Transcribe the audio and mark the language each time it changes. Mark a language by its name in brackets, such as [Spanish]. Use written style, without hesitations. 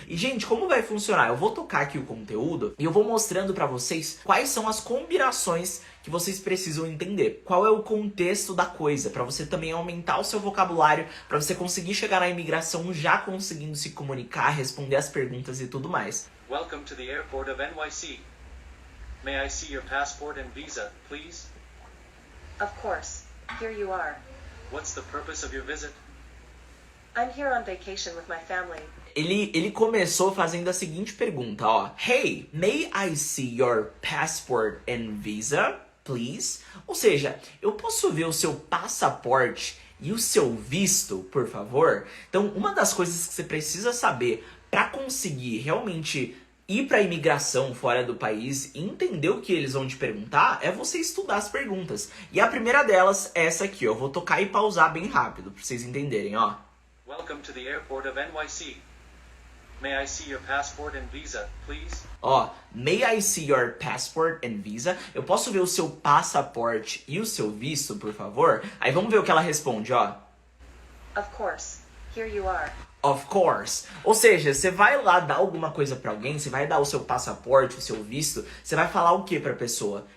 [Portuguese] E, gente, como vai funcionar? Eu vou tocar aqui o conteúdo e eu vou mostrando pra vocês quais são as combinações que vocês precisam entender. Qual é o contexto da coisa, pra você também aumentar o seu vocabulário, pra você conseguir chegar na imigração já conseguindo se comunicar, responder as perguntas e tudo mais. [English] Welcome to the airport of NYC. May I see your passport and visa, please? Of course. Here you are. What's the purpose of your visit? I'm here on vacation with my family. [Portuguese] Ele começou fazendo a seguinte pergunta, ó. [English] Hey, may I see your passport and visa, please? [Portuguese] Ou seja, eu posso ver o seu passaporte e o seu visto, por favor? Então, uma das coisas que você precisa saber para conseguir realmente ir para a imigração fora do país e entender o que eles vão te perguntar é você estudar as perguntas. E a primeira delas é essa aqui, ó. Eu vou tocar e pausar bem rápido para vocês entenderem, ó. [English] Welcome to the airport of NYC. May I see your passport and visa, please? Ó, may I see your passport and visa? [Portuguese] Eu posso ver o seu passaporte e o seu visto, por favor? Aí vamos ver o que ela responde, ó. [English] Of course. Here you are. Of course. [Portuguese] Ou seja, você vai lá dar alguma coisa pra alguém, você vai dar o seu passaporte, o seu visto, você vai falar o que pra pessoa?